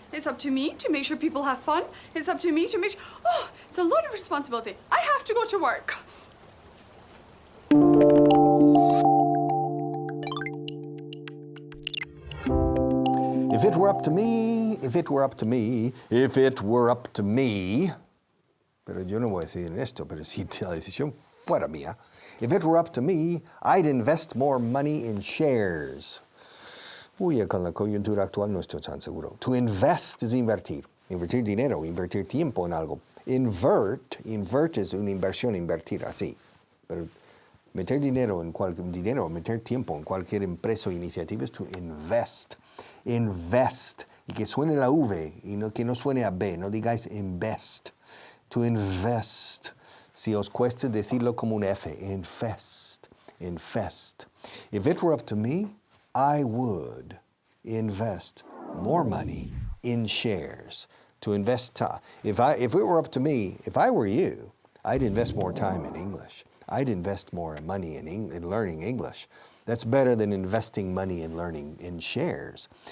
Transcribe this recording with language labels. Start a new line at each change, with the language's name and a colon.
English: It's up to me to make sure people have fun. It's up to me to make sure... Oh, it's a lot of responsibility. I have to go to work. If it were up to me, if it were up to me, if it were up to me.
Spanish: Pero yo no voy a decidir en esto, pero si la decisión fuera mía.
English: If it were up to me, I'd invest more money in shares.
Spanish: Uy, con la coyuntura actual no estoy tan seguro.
English: To invest
Spanish: es invertir. Invertir dinero, invertir tiempo en algo. Invert es una inversión, invertir, así. Pero meter dinero, meter tiempo en cualquier empresa o iniciativa es
English: to invest. Invest.
Spanish: Y que suene la V y que no suene a B. No digáis invest.
English: To invest.
Spanish: Si os cuesta decirlo como un F.
English: Invest. Invest. If it were up to me, I would invest more money in shares. To invest time. If it were up to me, if I were you, I'd invest more time in English. I'd invest more money in learning English. That's better than investing money in learning in shares.